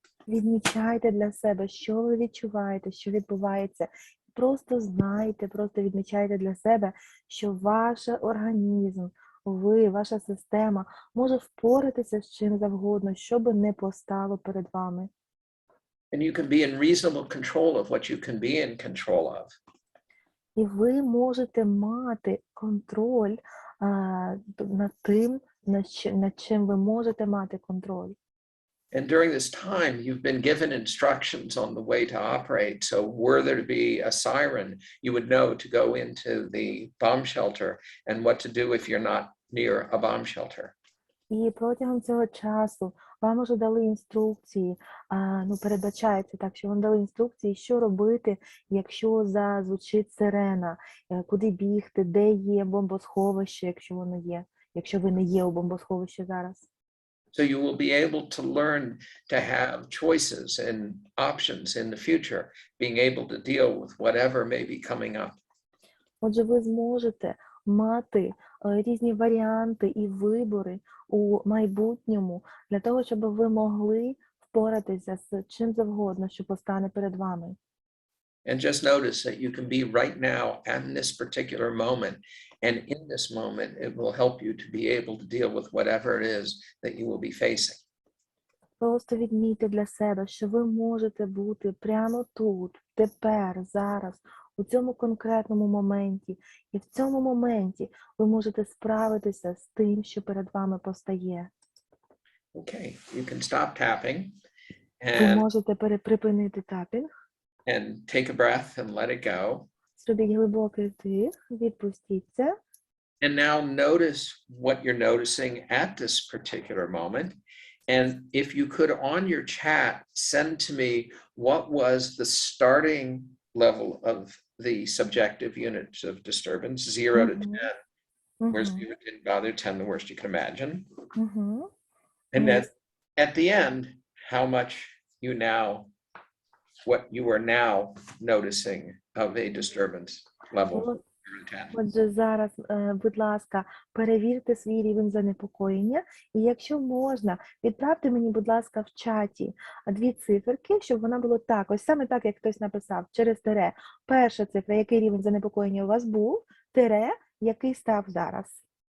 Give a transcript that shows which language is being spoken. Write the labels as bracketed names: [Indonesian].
[Ukrainian] Відмічайте для себе, що ви відчуваєте, що відбувається. Просто знайте, просто відмічайте для себе, що ваш організм, ваша система може впоратися з чим завгодно, що би не постало перед вами. [English] And you can be in reasonable control of what you can be in control of. [Ukrainian] І ви можете мати контроль над тим, над чим ви можете мати контроль. [English] And during this time, you've been given instructions on the way to operate. So were there to be a siren, you would know to go into the bomb shelter and what to do if you're not near a bomb shelter. [Ukrainian] І протягом цього часу вам уже дали інструкції, передбачається так, що вам дали інструкції, що робити, якщо зазвучить сирена, куди бігти, де є бомбосховище, якщо воно є, якщо ви не є у бомбосховищі зараз. [English] So you will be able to learn to have choices and options in the future, being able to deal with whatever may be coming up. [Ukrainian] Отже, ви зможете мати різні варіанти і вибори у майбутньому для того, щоб ви могли впоратися з чим завгодно, що постане перед вами. [English] And just notice that you can be right now in this particular moment. And in this moment, it will help you to be able to deal with whatever it is that you will be facing. [Ukrainian] Просто відмійте для себе, що ви можете бути прямо тут, тепер, зараз, у цьому конкретному моменті. І в цьому моменті ви можете справитися з тим, що перед вами постає. [English] Okay, you can stop tapping [Ukrainian] Ви можете припинити тапінг. [English] and take a breath and let it go. [Ukrainian] зробіть глибокий вдих, відпустіться. [English] And now notice what you're noticing at this particular moment. And if you could on your chat, send to me what was the starting level of the subjective units of disturbance, 0 to 10, where 0 didn't bother, 10 the worst you can imagine. And Yes. at the end, how much you now, what you are now noticing of a disturbance level. [Ukrainian] Отже, зараз, будь ласка, перевірте свій рівень занепокоєння, і якщо можна, відправте мені, будь ласка, в чаті 2 циферки, щоб вона було так, ось саме так, як хтось написав, через тире. Перша цифра, який рівень занепокоєння у вас був, тире, який став зараз.